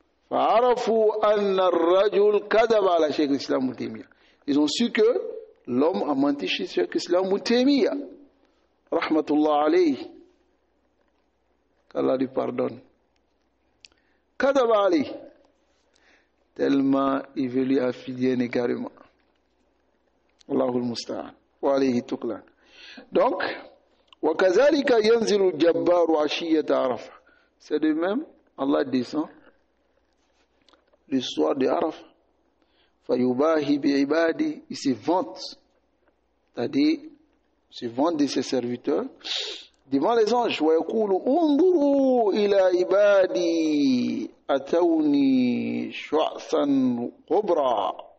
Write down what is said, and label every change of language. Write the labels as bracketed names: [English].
[Arabic] فعرفوا أن الرجل كذب على شيخ الإسلام ابن تيمية. [French] Ils ont su que l'homme a menti chez Cheikh Islam Ibn Taymiyyah. [Arabic] Rahmatullah alayhi. [French] Qu'Allah lui pardonne. [Arabic] كذب عليه. [French] Tellement il veut lui affilier carrément. [Arabic] Allahul Musta'an. Wa alayhi tuklan. Donc, وكذلك ينزل الجبار عشية عرفة. [French] C'est de même, Allah descend le soir de Arafah. [Arabic] Fayubahi bi'ibadi, [French] il se vante, c'est-à-dire se vante de ses serviteurs devant les anges. [Arabic] Wa yaqulu unduru ila ibadi atawni shu'san ghubra.